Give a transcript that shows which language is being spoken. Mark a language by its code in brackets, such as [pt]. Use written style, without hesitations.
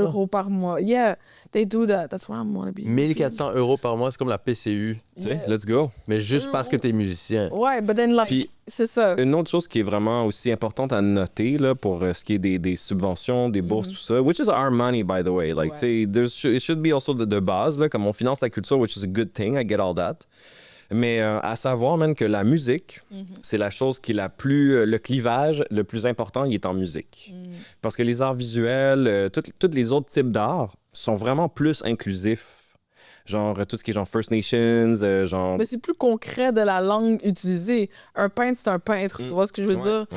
[fr] euros par mois. [en] Yeah, they do that. That's why I'm wanna be. [fr] 1400 € par mois, c'est comme la PCU. Tu sais, [en] let's go. [fr] Mais juste parce que t'es musicien. [en] Ouais, but then like, [fr] Puis- c'est ça. Une autre chose qui est vraiment aussi importante à noter là, pour ce qui est des subventions, des bourses, tout ça, [en] which is our money, by the way. [fr] Like, tu sais, [en] it should be also [fr] de base, là, comme on finance la culture, [en] which is a good thing, I get all that. [fr] Mais à savoir, même que la musique, c'est la chose qui est la plus... le clivage le plus important, il est en musique. Parce que les arts visuels, tous les autres types d'art sont vraiment plus inclusifs. Genre, tout ce qui est genre First Nations, genre... Mais c'est plus concret de la langue utilisée. Un peintre, c'est un peintre. Tu vois ce que je veux dire?